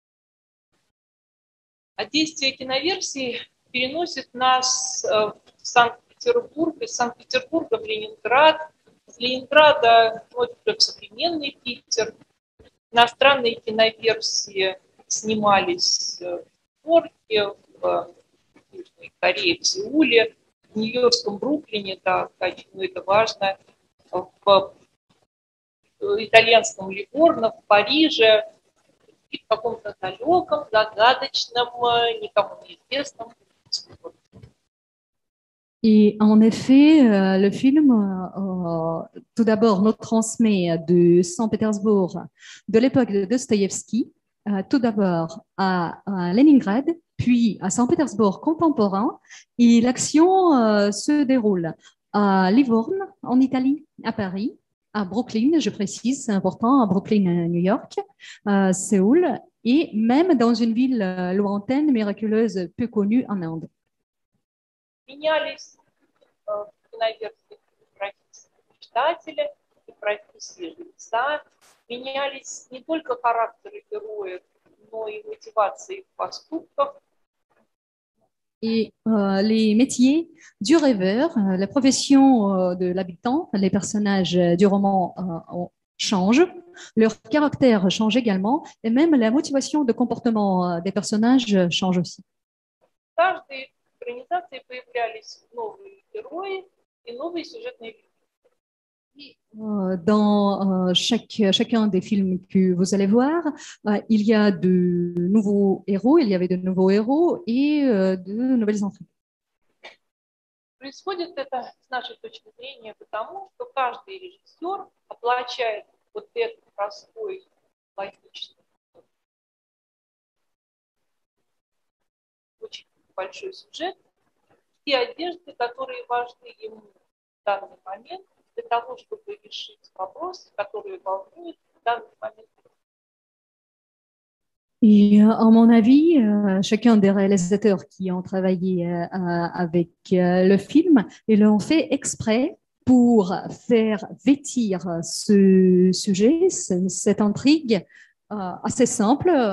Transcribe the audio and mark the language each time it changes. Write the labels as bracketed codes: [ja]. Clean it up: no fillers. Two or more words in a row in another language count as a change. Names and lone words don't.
[ru] А действие киноверсии переносит нас в Санкт-Петербург, из Санкт-Петербурга в Ленинград, с Ленинграда в современный Питер. Иностранные киноверсии снимались в Нью-Йорке, в Южной Корее, в Сеуле, в нью-йоркском Бруклине, да, это важно, в итальянском Ливорно, в Париже, и в каком-то далеком, загадочном, никому неизвестном. [fr] Et en effet, le film, tout d'abord, nous transmet de Saint-Pétersbourg, de l'époque de Dostoïevski, tout d'abord à Leningrad, puis à Saint-Pétersbourg contemporain, et l'action se déroule à Livorno, en Italie, à Paris, à Brooklyn, je précise, c'est important, à Brooklyn, New York, à Séoul, et même dans une ville lointaine, miraculeuse, peu connue en Inde. [ru] Менялись киноверсии профессии читателя и профессии лица, менялись не только характеры героев, но и мотивации их поступков. [fr] Et les métiers du rêveur, la profession de l'habitant, les personnages du roman changent, leur caractère change également, et même la motivation de comportement des personnages change aussi. [ru] В каждой экранизации появлялись новые герои и новые сюжетные линии. [fr] Dans chacun des films que vous allez voir, il y a de nouveaux héros, il y avait de nouveaux héros et de nouvelles intrigues. [ru] Происходит это, с нашей точки зрения, потому что каждый режиссер оплачивает вот этот простой, логичный, очень большой сюжет, те одежды, которые важны ему в данный момент, для того, чтобы решить вопросы, которые волнуют в данный момент. [fr] Et à mon avis, chacun des réalisateurs qui ont travaillé avec le film, ils l'ont fait exprès pour faire vêtir ce sujet, cette intrigue assez simple